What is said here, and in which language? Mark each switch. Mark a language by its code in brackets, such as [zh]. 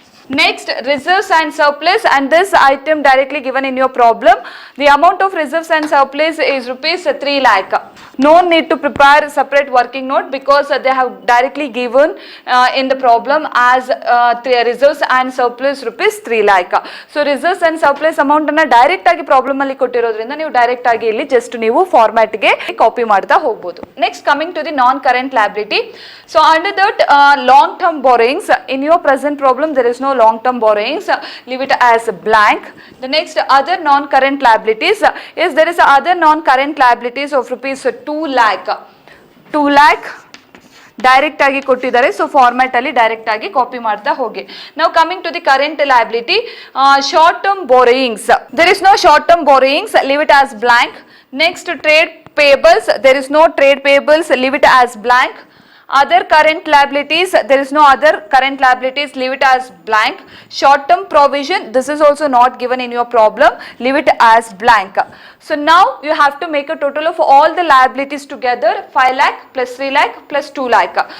[en] Next, reserves and surplus, and this item directly given in your problem. The amount of reserves and surplus is rupees 3 lakh. No need to prepare separate working note because they have directly given in the problem as reserves and surplus rupees 3 lakh. [kn] So reserves and surplus amount ಅನ್ನ direct ಆಗಿ problem ಅಲ್ಲಿ ಕೊಟ್ಟಿರೋದ್ರಿಂದ ನೀವು direct ಆಗಿ ಇಲ್ಲಿ just ನೀವು format ಗೆ copy ಮಾಡ್ತಾ ಹೋಗಬಹುದು. [en] Next, coming to the non current liability. So under that long term borrowings, in your present problem there is no long term borrowings, leave it as blank. The next, other non current liabilities, is there is other non current liabilities of rupees 2 lakh. [kn] 2 lakh direct ಆಗಿ ಕೊಟ್ಟಿದ್ದಾರೆ. So format ಅಲ್ಲಿ direct ಆಗಿ copy ಮಾಡ್ತಾ ಹೋಗಿ. [en] ನಾವು coming to the current liability, short term borrowings, there is no short term borrowings, leave it as blank. Next, trade payables, there is no trade payables, leave it as blank. Other current liabilities, there is no other current liabilities, leave it as blank. Short term provision, this is also not given in your problem, leave it as blank. So now you have to make a total of all the liabilities together, 5 lakh plus 3 lakh plus 2 lakh.